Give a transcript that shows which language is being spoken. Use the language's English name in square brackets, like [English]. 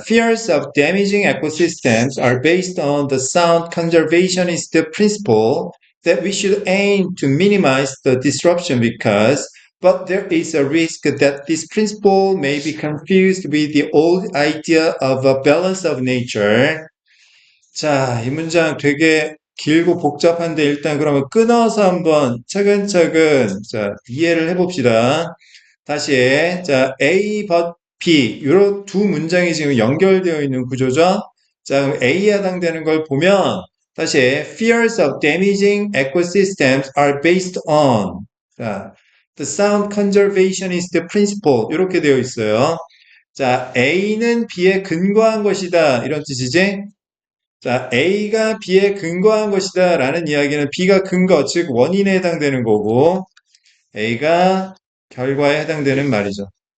[English] Fears of damaging ecosystems are based on the sound conservationist principle that we should aim to minimize the disruption because, but there is a risk that this principle may be confused with the old idea of a balance of nature. [Korean] 자, 이 문장 되게 길고 복잡한데 일단 그러면 끊어서 한번 차근차근 자, 이해를 해봅시다. 다시 자 A, but B 이런 두 문장이 지금 연결되어 있는 구조죠. 자 그럼 A에 해당되는 걸 보면 다시 [English] fears of damaging ecosystems are based on [Korean] 자, [English] the sound conservationist principle [Korean] 이렇게 되어 있어요. 자 A는 B에 근거한 것이다 이런 뜻이지. 자 A가 B에 근거한 것이다 라는 이야기는 B가 근거 즉 원인에 해당되는 거고 A가 결과에 해당되는 말이죠.